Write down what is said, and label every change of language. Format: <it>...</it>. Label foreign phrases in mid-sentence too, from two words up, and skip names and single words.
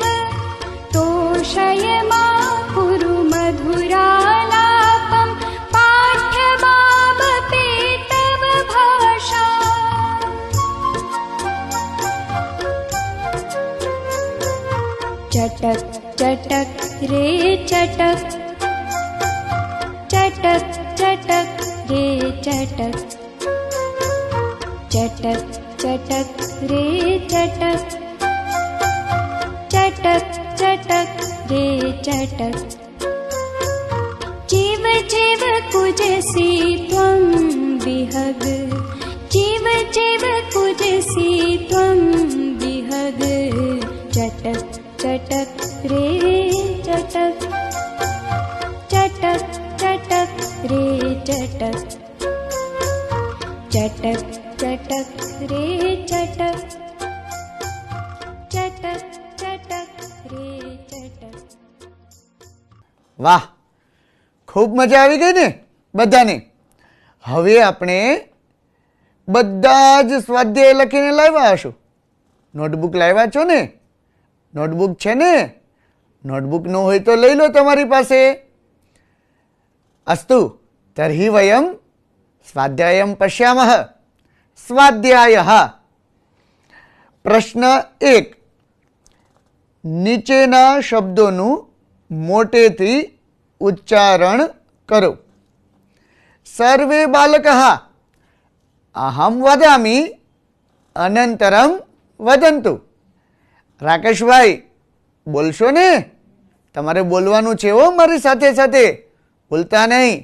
<sa>तोषय मा कुरु मधुरालापं, पाठ्यमामपि तव भाषा. चटक चटक रे चटक, चटक चटक रे चटक, चटक चटक रे चटक, चटक चटक रे चटक. जीव जीव पूजसि त्वं विहग, जीव जीव पूजसि त्वं विहग. चटक चटक रे चटक, चटक चटक रे चटक, चटक चटक रे चटक, चटक चटक रे चटक.</sa> <gu>વાહ, ખૂબ મજા આવી ગઈ ને બધાને. હવે આપણે બધા જ સ્વાધ્યાય લખીને લાવ્યા હશો. નોટબુક લાવ્યા છો ને? નોટબુક છે ને? નોટબુક ન હોય તો લઈ લો તમારી પાસે.</gu> <sa>अस्तु, तर्हि वयं स्वाध्यायं पश्यामः. स्वाध्यायः. प्रश्न 1.</sa> <gu>નીચેના શબ્દોનું મોટેથી ઉચ્ચારણ કરો.</gu> <sa>सर्वे बालकः अहम् वदामि अनन्तरम् वदन्तु.</sa> <gu>રાકેશભાઈ બોલશો ને, તમારે બોલવાનું છે હો મારી સાથે સાથે, ભૂલતા નહીં.</gu>